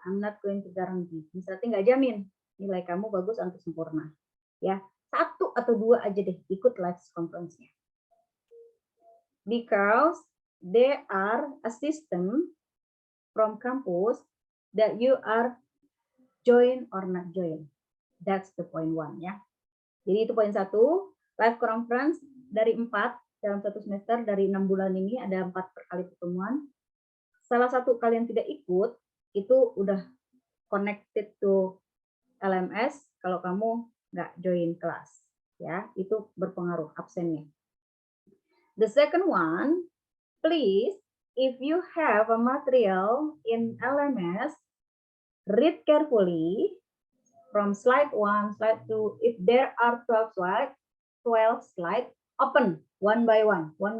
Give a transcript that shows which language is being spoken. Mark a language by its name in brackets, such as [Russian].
[English] I'm not going to guarantee. [Indonesian] Miss Rati nggak jamin nilai kamu bagus atau sempurna. Ya. 1 atau 2 aja deh ikut live conference-nya. [English] Because there are a system from campus that you are join or not join. That's the point 1 ya. [Indonesian] Jadi itu poin 1, live conference dari 4 dalam satu semester, dari 6 bulan ini ada 4 kali pertemuan. Salah satu kalian tidak ikut, itu udah [English] connected to LMS [Indonesian] kalau kamu nggak join kelas, ya itu berpengaruh absennya. [English] The second one, please, if you have a material in LMS, read carefully from slide 1, slide 2. If there are 12 slides, open one by one.